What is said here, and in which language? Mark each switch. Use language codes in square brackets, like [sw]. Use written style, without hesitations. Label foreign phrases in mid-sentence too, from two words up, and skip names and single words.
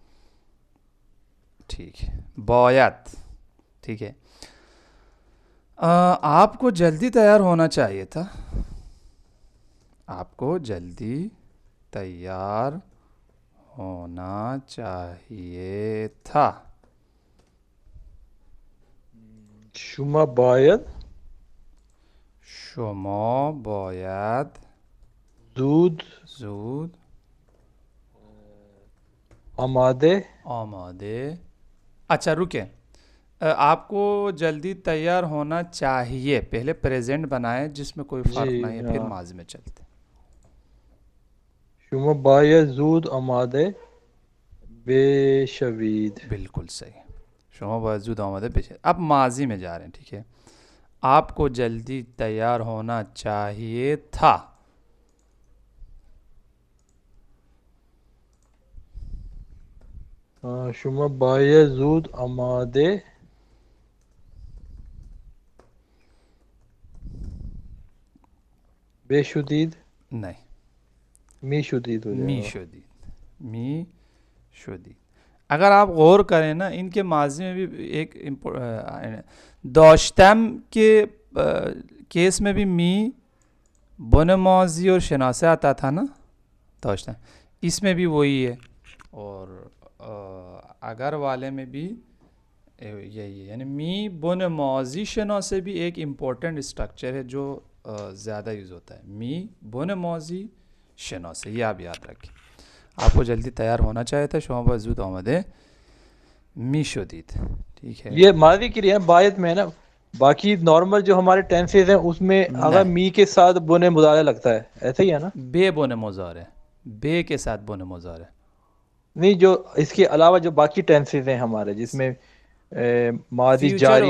[ur] ٹھیک ہے. باید. ٹھیک ہے. آپ کو جلدی تیار ہونا چاہیے تھا. آپ کو جلدی تیار ہونا چاہیے تھا. [fa] شما باید شما باید زود آماده [ur] اچھا رکیں. آپ کو جلدی تیار ہونا چاہیے. پہلے پریزنٹ بنائیں جس میں کوئی فرق نہیں ہے. پھر ماضی میں چلتے. [fa] شما باید زود آماده بشوید. بالکل صحیح. شما باید زود آماده بشید. [ur] اب ماضی میں جا رہے ہیں. ٹھیک ہے. آپ کو جلدی تیار ہونا چاہیے تھا. [fa] شما باید زود آماده بشدید. [ur] نہیں. [fa] می شدید [ur] ہو جائے گا. [fa] می شدید. [ur] اگر آپ غور کریں نا ان کے ماضی میں بھی ایک داشتم کے کیس میں بھی می بن ماضی اور شناسے آتا تھا نا. داشتم اس میں بھی وہی ہے. اور اگر والے میں بھی یہی ہے. یعنی می بن ماضی شناسے بھی ایک [en] important structure [ur] ہے جو زیادہ یوز ہوتا ہے. می بن ماضی شناسے. یہ آپ یاد رکھیں. آپ کو جلدی تیار ہونا چاہیے تھا. [fa] شما باید زود آماده می شدید. [ur] ٹھیک ہے. یہ ماضی کے لیے باید میں نا. باقی نارمل جو ہمارے ٹینسز ہیں اس میں اگر می کے ساتھ بن مضارع لگتا ہے ایسا ہی ہے نا. بے بن مضارع. بے کے ساتھ بن مضارع. نہیں جو اس کے علاوہ جو باقی ٹینسز ہیں ہمارے جس میں ماضی جاری.